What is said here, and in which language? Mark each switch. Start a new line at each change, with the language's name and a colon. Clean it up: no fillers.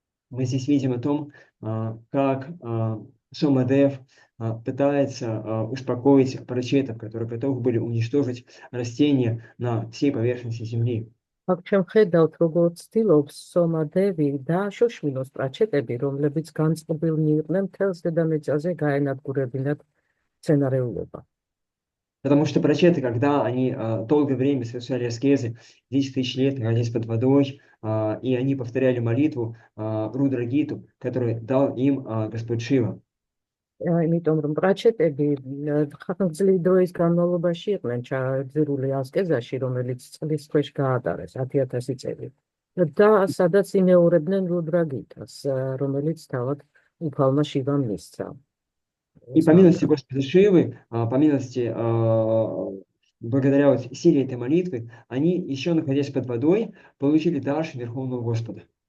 Russian: Мы здесь видим о том, как Сомадев пытается успокоить прачетов, которые готовы были уничтожить растения на всей поверхности земли.
Georgian: აქ ჩვენ ხედავთ, როგორც ცდილობს სომადევი დააშოშმინოს პრაჩეტები, რომლებიც განწყობილნი იყვნენ მთელს დედამიწაზე გაენადგურებინათ მცენარეულობა.
Russian: Потому что прачеты, когда они долгое время совершали аскезы, 10 тысяч лет находились под водой, и они повторяли молитву Рудрагиту, которую дал им Господь Шива.
Georgian: იმიტომ რომ პრაჩეტები ხანგრძლივი დროის განმავლობაში იყვნენ ჩაძირული ასკეზაში, რომელიც წლის ქვეშ გაატარეს 10,000 წელი. და სადაც იმეორებდნენ რუდრაგიტას, რომელიც თავად უფალმა შივამ მისცა.
Russian: И по милости Господа Шивы, по милости, благодаря вот силе этой молитвы, они, еще находясь под водой, получили дар Верховного Господа.